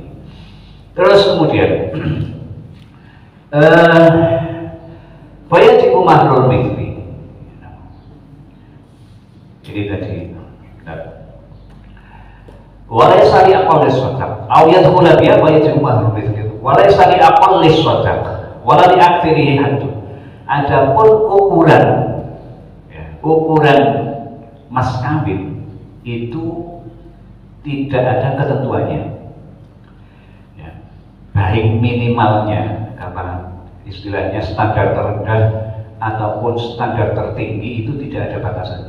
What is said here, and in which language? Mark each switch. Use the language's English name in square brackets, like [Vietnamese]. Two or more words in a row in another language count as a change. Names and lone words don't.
[Indonesian] Terus kemudian [Arabic] فيجب مهر المثل. [Indonesian] Jadi tadi [Arabic] وليس لأقل الصداق أو يدخل بها فيجب مهر المثل. وليس لأقل الصداق ولا لأكثره حد. [Indonesian] Adapun ukuran mas kawin itu tidak ada ketentuannya, ya, baik minimalnya karena istilahnya standar terendah ataupun standar tertinggi itu tidak ada batasannya.